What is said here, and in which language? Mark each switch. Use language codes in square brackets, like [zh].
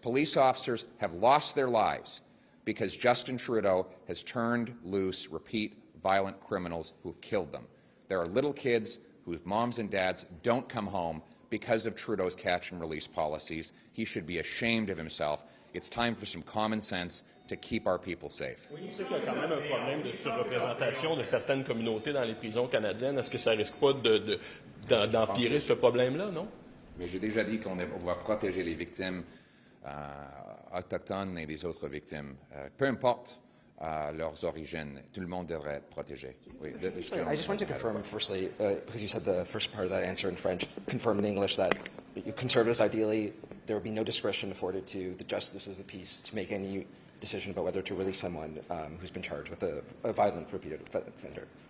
[en] Police officers have lost their lives because Justin Trudeau has turned loose repeat violent criminals who've killed them. There are little kids whose moms and dads don't come home because of Trudeau's catch-and-release policies. He should be ashamed of himself. It's time for some common sense to keep our people safe. [fr] Oui, je sais qu'il y a quand même un problème de surreprésentation de certaines communautés dans les prisons canadiennes. Est-ce que ça risque pas d'empirer ce problème-là, non? Mais j'ai déjà dit qu'on va protéger les victimes autochtones et les autres victimes. Peu importe leurs origines, tout le monde devrait être protégé. Oui, [en] I just want to confirm, firstly, because you said the first part of that answer in French, confirm in English that Conservatives, ideally, there would be no discretion afforded to the Justice of the Peace to make any decision about whether to release someone who's been charged with a violent repeated offender.